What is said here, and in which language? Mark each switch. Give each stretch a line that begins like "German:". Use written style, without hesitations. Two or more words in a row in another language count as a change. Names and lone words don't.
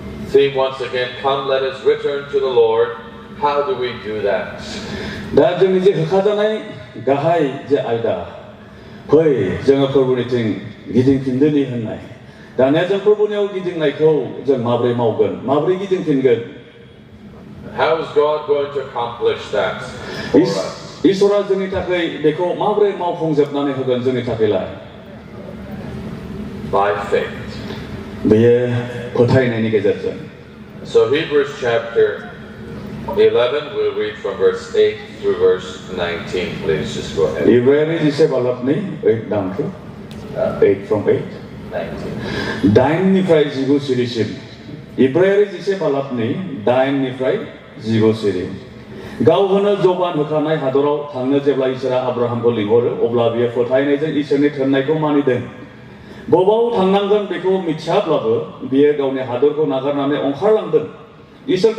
English: theme once again, come let us return to the Lord. How do we do that?
Bodo: दा जोंनि जे होखाजानाय गाहाय जे आयदा फै जोङो प्रभुनिथिं गिदिंफिनदोनि होननाय दानिया जों प्रभुनियाव गिदिंनायखौ जों माबोरै मावगोन माबोरै गिदिंफिनगोन
English: How is God going to accomplish that for us?
Bodo: इसोरा जोंनि थाखाय बेखौ माबोरै मावफुंजोबनानै होगोन जोंनि थाखायलाय
English: By faith.
Bodo: बेयो फोथायनायनि गेजेरजों
English: So Hebrews chapter 11, we'll read from verse 8 through verse 19. Please just go ahead.
Bodo: इब्रायारि जिसे बालाबनि 8
English: down to 8 from 8
Bodo: 19. 9 निफ्राय 19 सिरिसिम इब्रायारि जिसे बालाबनि 9 निफ्राय 19 सिरि गाव होनो जबान होखानाय हादराव थांनो जेब्ला इसोरा आब्राहामखौ लिंहरो अब्ला बियो फोथायनायजों इसोरनि थिननायखौ मानिदों बबाव थांनांगोन बेखौ मिथियाब्लाबो बियो गावनि हादरखौ नागारनानै ओंखारलांदों इसोरखौ